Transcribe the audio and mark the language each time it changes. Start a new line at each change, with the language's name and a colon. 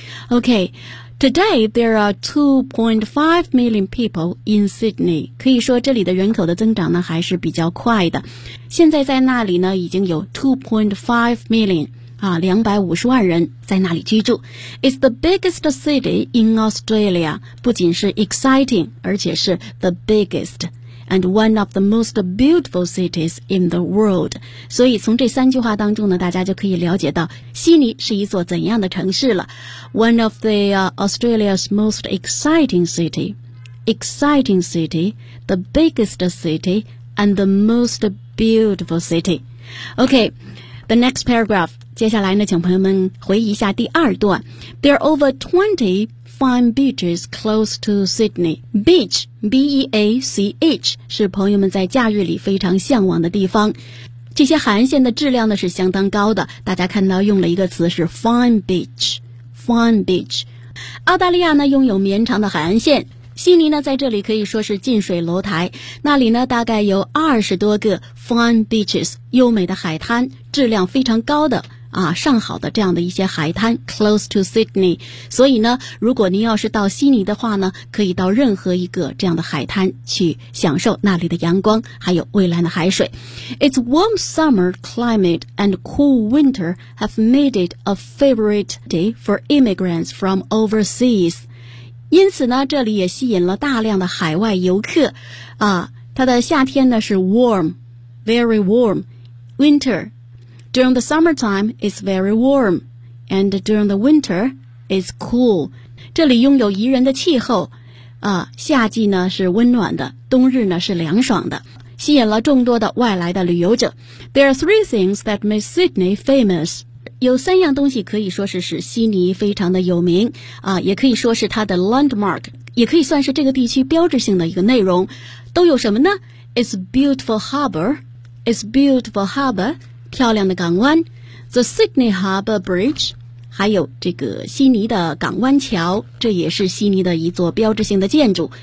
English: Okay, today there are 2.5 million people in Sydney.
Chinese: 可以说这里的人口的增长呢还是比较快的。现在在那里呢已经有 2.5 million。 250万人在那里居住。
English: It's the biggest city in Australia.
Chinese: 不仅是
English: exciting,
Chinese: 而且是
English: the biggest. and one of the most beautiful cities in the world.
Chinese: 所以从这三句话当中呢，大家就可以了解到悉尼是一座怎样的城市了。
English: One of the, Australia's most exciting city. Exciting city, the biggest city, and the most beautiful city. Okay, the next paragraph.
Chinese: 接下来呢，请朋友们回忆一下第二段。
English: There are over 20fine beaches close to Sydney.
Chinese: Beach, B-E-A-C-H, 是朋友们在假日里非常向往的地方。这些海岸线的质量呢是相当高的。大家看到用了一个词是
English: fine beach, fine beach.
Chinese: 澳大利亚呢拥有绵长的海岸线。悉尼呢在这里可以说是近水楼台。那里呢大概有20多个 fine beaches, 优美的海滩，质量非常高的。啊，上好的这样的一些海滩
English: close to Sydney，
Chinese: 所以呢如果您要是到悉尼的话呢，可以到任何一个这样的海滩去享受那里的阳光还有蔚蓝的海水。
English: It's warm summer climate and cool winter have made it a favorite day for immigrants from overseas，
Chinese: 因此呢这里也吸引了大量的海外游客啊，它的夏天呢是
English: warm， very warm， winterDuring the summertime, it's very warm. And during the winter, it's cool.
Chinese: 这里拥有宜人的气候、夏季呢是温暖的，冬日呢是凉爽的，吸引了众多的外来的旅游者。
English: There are three things that make Sydney famous.
Chinese: 有三样东西可以说是使悉尼非常的有名、也可以说是它的 landmark， 也可以算是这个地区标志性的一个内容。都有什么呢？
English: It's beautiful harbor. It's beautiful harbor.
Chinese: 漂亮的港湾 The Sydney Harbour Bridge 还有这个悉尼的港湾桥，这也是悉尼的一座标志性的建筑。